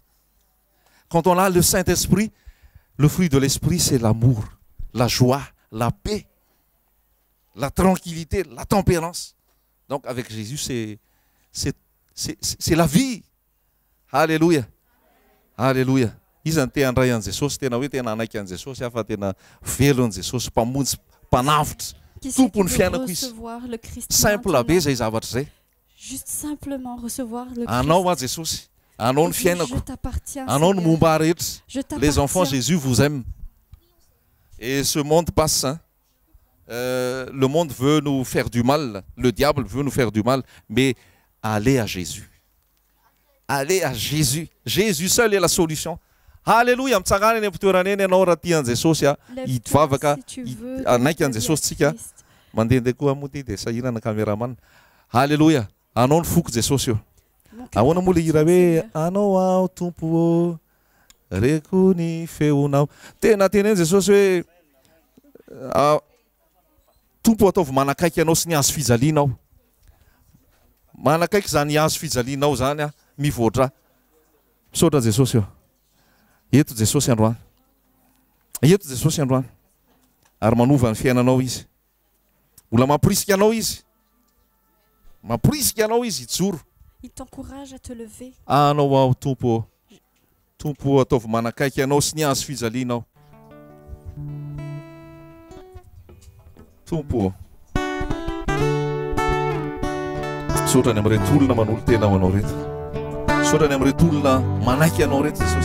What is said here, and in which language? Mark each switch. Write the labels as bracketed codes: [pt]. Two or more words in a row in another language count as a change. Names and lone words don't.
[fr] Quand on a le Saint-Esprit, le fruit de l'Esprit, c'est l'amour, la joie, la paix, la tranquillité, la tempérance. Donc avec Jésus, c'est la vie. Alléluia. Alléluia. [mg] Izy ny te handray an'i Jesosy, tena hoe tena anaiky an'i Jesosy, afa tena velo an'i Jesosy, mpamonjy, mpanavitra. [fr] Qui c'est qui [mg] Tompony [fr] veut [mg] fiainako izy. [fr] recevoir le Christ [mg] Simple [fr] maintenant? [mg] be zay zavatra zay. [fr] Juste simplement recevoir le Christ. [mg] Anao a Jesosy. Anao ny [fr] Et dire, [mg] fiainako. [fr] je t'appartiens, [mg] Anao ny [fr] Seigneur. [mg] momba rehetra. [fr] Je Les enfants, t'appartiens. Jésus vous aime. Et ce monde passe. Hein. Le monde veut nous faire du mal. Le diable veut nous faire du mal. Mais allez à Jésus. Allez à Jésus. Jésus seul est la solution. Alléluia. [mg] Mitsangana eny amin'ny toerana eny ianao raha tia an'i Jesosy [fr] Lève-toi [mg] hitovavaka [fr] si tu veux [mg] anaiky an'i [fr] te [mg] Jesosy [fr] lier [mg] tsika. [fr] à Christ. [mg] Mandehandeha koa moa ty dia sahirana caméraman. Alléluia. Anao ny foko Jesosy io. [fr] Mon cœur [mg] Ahoana moa le hira hoe [fr] Seigneur. [mg] anao ao tompo ô reko ny feonao. Tena teneny Jesosy hoe tompo ataovy manakaiky anao sy ny azo fijalianao. Manakaiky zany azo fijalianao zany mivoatra. Misaotra Jesosy io. Eto Jesosy androany. Eto Jesosy androany. Ary manova ny fiainanao izy. Mbola mampirisika anao izy. Mampirisika anao izy hijoro. [fr] Il t'encourage à te lever. [mg] Anao ao tompo. Tompo ataovy manakaiky anao sy ny azo fijalianao. Tompo. Misaotrany amin'ireto olona manolo tena ho anao reto. Misaotrany amin'ireto olona manaiky anao reto Jesosy.